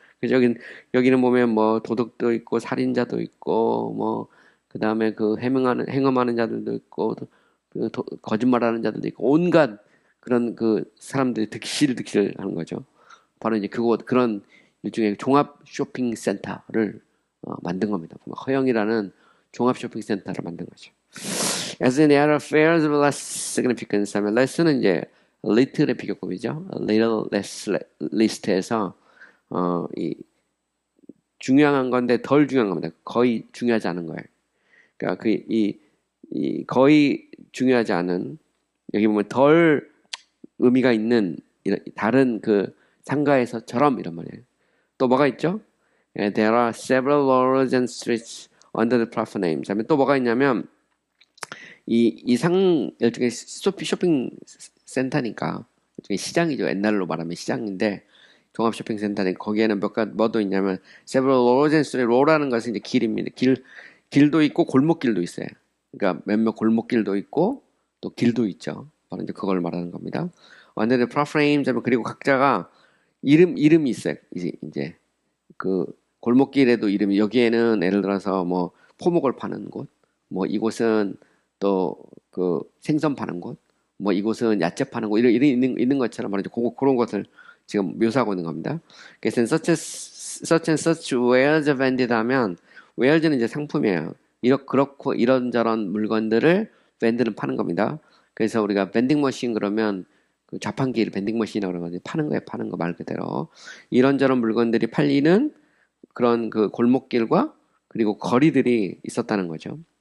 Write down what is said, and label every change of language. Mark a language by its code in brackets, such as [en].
[ko] 그래서 여기는 보면 뭐 도둑도 있고 살인자도 있고 뭐 그 다음에 행음하는 자들도 있고 거짓말하는 자들도 있고 온갖 그런 그 사람들이 득실 하는 거죠. 바로 이제 그런 일종의 종합 쇼핑 센터를 만든 겁니다. 허영이라는 종합 쇼핑 센터를 만든 거죠. [en] As in the other fairs of less significance [ko] 하면 less는 이제 little의 비교급이죠. little less list에서 이 중요한 건데 덜 중요한 겁니다. 거의 중요하지 않은 거예요. 그러니까 이 거의 중요하지 않은 여기 보면 덜 의미가 있는 다른 그 상가에서처럼 이런 말이에요. 또 뭐가 있죠? [en] There are several roads and streets under the proper names. [ko] 하면 또 뭐가 있냐면 일종의 쇼핑 센터니까 일종의 시장이죠. 옛날로 말하면 시장인데 종합 쇼핑 센터는 거기에는 뭐도 있냐면 [en] several roads and streets. [ko] road라는 것은 이제 길입니다. 길도 있고 골목길도 있어요. 그러니까 몇몇 골목길도 있고 또 길도 있죠. 바로 이제 그걸 말하는 겁니다. [en] Under the frames [ko] 그리고 각자가 이름이 있어요. 이제 그 골목길에도 이름이 여기에는 예를 들어서 뭐 포목을 파는 곳, 뭐 이곳은 또 그 생선 파는 곳, 뭐 이곳은 야채 파는 곳 이런 있는 것처럼 말이죠. 그런 것을 지금 묘사하고 있는 겁니다. 그래서 [en] such and such wares vended [ko] 하면 wares는 이제 상품이에요. 그렇고 이런저런 물건들을 vend는 파는 겁니다. 그래서 우리가 vending machine 그러면 그 자판기를 vending machine이라고 그러거든요. 파는 거예요, 파는 거 말 그대로. 이런저런 물건들이 팔리는 그런 그 골목길과 그리고 거리들이 있었다는 거죠.